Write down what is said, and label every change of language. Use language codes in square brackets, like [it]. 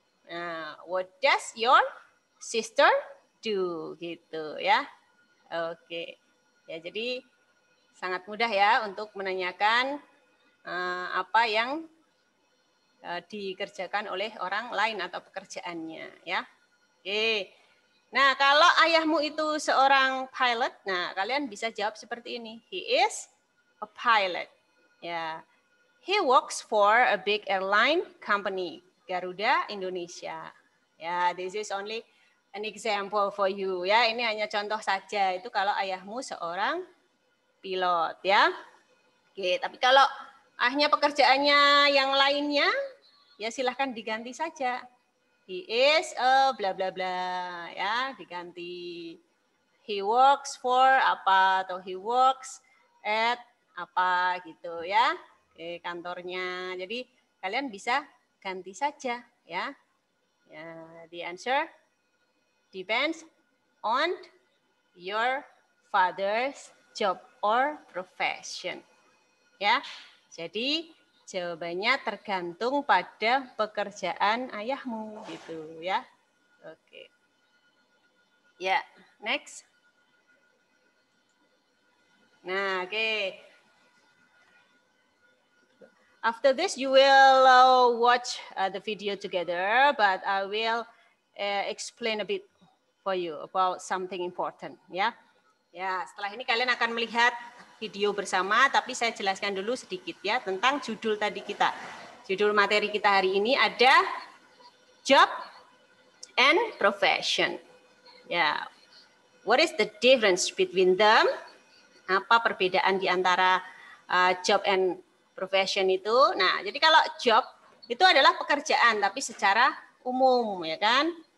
[en] Nah, what does your sister do? [id] Gitu ya. Oke. Ya, jadi sangat mudah ya untuk menanyakan apa yang dikerjakan oleh orang lain atau pekerjaannya ya. Oke. Nah, kalau ayahmu itu seorang pilot, nah kalian bisa jawab seperti ini. [en] He is a pilot. Ya. He works for a big airline company, Garuda Indonesia. Ya, this is only an example for you ya. [id] Ini hanya contoh saja. Itu kalau ayahmu seorang pilot ya. Oke, tapi kalau ayahnya pekerjaannya yang lainnya, ya silahkan diganti saja. [en] He is a bla bla bla [id] ya, diganti. [en] He works for [id] apa atau [en] he works at [id] apa gitu ya. Oke, kantornya. Jadi kalian bisa ganti saja ya. [en] Ya, the answer depends on your father's job or profession. Ya. [id] Jadi jawabannya tergantung pada pekerjaan ayahmu gitu ya. Oke. Ya, next. Nah, oke. [en] After this you will watch the video together, but I will explain a bit for you about something important ya. [id] Ya, setelah ini kalian akan melihat video bersama, tapi saya jelaskan dulu sedikit ya tentang judul tadi kita. Judul materi kita hari ini ada [en] job and profession. Ya, what is the difference between them? [id] Apa perbedaan di antara [en] job and profession [id] itu? Nah, jadi kalau job itu adalah pekerjaan, tapi secara umum, ya kan?